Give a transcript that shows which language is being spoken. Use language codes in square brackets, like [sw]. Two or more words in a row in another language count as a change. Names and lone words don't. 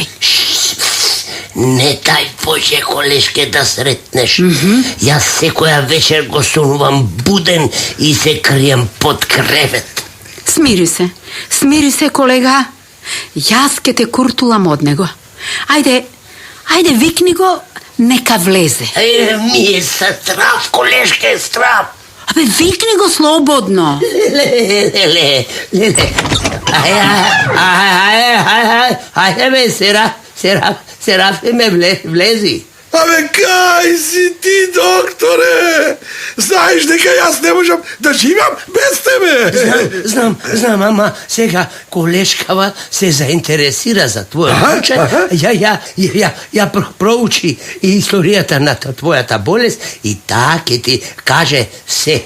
[mk] Не дај Боже, колешке, да сретнеш. Јас секоја вечер го сонувам буден и се крием под кревет. Смири се, колега. Јас ке те куртулам од него. Ајде Ajde, vikni go, neka vleze. [sr] Mi je strah, koleške, strah. [mk] Абе, викни го слободно. Ajde me, Serafime, влези. Абе, кај си ти, докторе? Знаеш дека јас не можам да живеам без тебе. Знам, ама сега колешкава се заинтересира за твојот случај. Ја проучи историјата на твојата болест и таа ќе ти каже се.